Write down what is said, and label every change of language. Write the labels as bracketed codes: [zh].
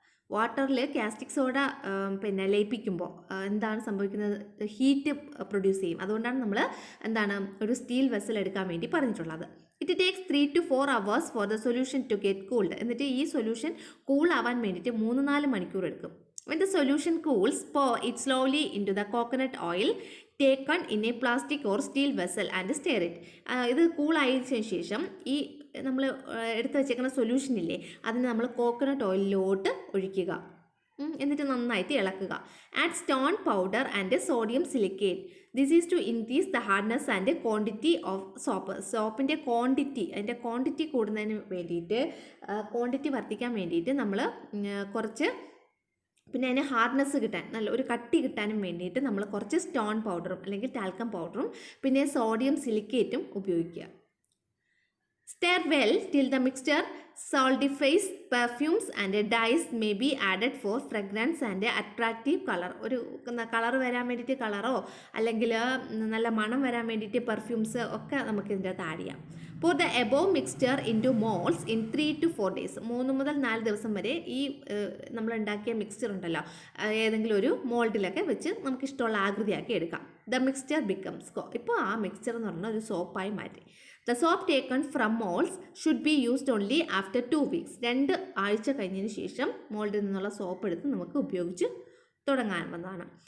[ml] വാട്ടറിൽ caustic soda പിന്നെ ലയിപ്പിക്കുമ്പോൾ എന്താണ് സംഭവിക്കുന്നത്? ഹീറ്റ് പ്രൊഡ്യൂസ് ചെയ്യും. അതുകൊണ്ടാണ് നമ്മൾ ഒരു സ്റ്റീൽ വെസൽ എടുക്കാൻ വേണ്ടി പറഞ്ഞിട്ടുള്ളത്. [en] It takes 3 to 4 hours for the solution to get cooled. [ml] എന്നിട്ട് ഈ സൊല്യൂഷൻ കൂൾ ആവാൻ വേണ്ടിയിട്ട് 3-4 മണിക്കൂർ എടുക്കും. [en] When the solution cools, pour it slowly into the coconut oil taken in a plastic or steel vessel and stir it. [ml] ഇത് കൂളായതിനു ശേഷം ഈ നമ്മൾ എടുത്ത് വെച്ചേക്കുന്ന സൊല്യൂഷനില്ലേ അതിന് നമ്മൾ കോക്കനട്ട് ഓയിലിലോട്ട് ഒഴിക്കുക. എന്നിട്ട് നന്നായിട്ട് ഇളക്കുക. [en] Add stone powder and sodium silicate. This is to increase the hardness and quantity of soap. [ml] സോപ്പിൻ്റെ അതിൻ്റെ ക്വാണ്ടിറ്റി കൂടുന്നതിന് വേണ്ടിയിട്ട്, ക്വാണ്ടിറ്റി വർദ്ധിക്കാൻ വേണ്ടിയിട്ട് നമ്മൾ കുറച്ച്, പിന്നെ അതിന് ഹാർഡ്നെസ് കിട്ടാൻ, നല്ല ഒരു കട്ടി കിട്ടാനും വേണ്ടിയിട്ട് നമ്മൾ കുറച്ച് സ്റ്റോൺ പൗഡറും അല്ലെങ്കിൽ ടാൽക്കം പൗഡറും പിന്നെ സോഡിയം സിലിക്കേറ്റും ഉപയോഗിക്കുക. [en] Stir well till the mixture solidifies. Perfumes and dyes may be added for fragrance and attractive color. [ml] ഒരു കളർ വരാൻ വേണ്ടിയിട്ട് കളറോ അല്ലെങ്കിൽ നല്ല മണം വരാൻ വേണ്ടിയിട്ട് പെർഫ്യൂംസ് ഒക്കെ നമുക്ക് ഇതിൻ്റെ അകത്ത് ആഡ് ചെയ്യാം. [en] Pour the above mixture into molds in 3 to 4 days. [ml] 3 മുതൽ 4 ദിവസം വരെ ഈ നമ്മൾ ഉണ്ടാക്കിയ മിക്സ്ചർ ഉണ്ടല്ലോ ഏതെങ്കിലും ഒരു മോൾഡിലൊക്കെ വെച്ച് നമുക്ക് ഇഷ്ടമുള്ള ആകൃതിയാക്കി എടുക്കാം. [en] The mixture becomes. [ml] ഇപ്പോൾ ആ മിക്സ്ചർ എന്ന് പറഞ്ഞാൽ ഒരു സോപ്പായി മാറ്റി. [en] The soap taken from moulds should be used only after 2 weeks. [ml] 2 ആഴ്ച കഴിഞ്ഞതിന് ശേഷം മോൾഡിൽ നിന്നുള്ള സോപ്പ് എടുത്ത് നമുക്ക് ഉപയോഗിച്ച് തുടങ്ങാവുന്നതാണ്.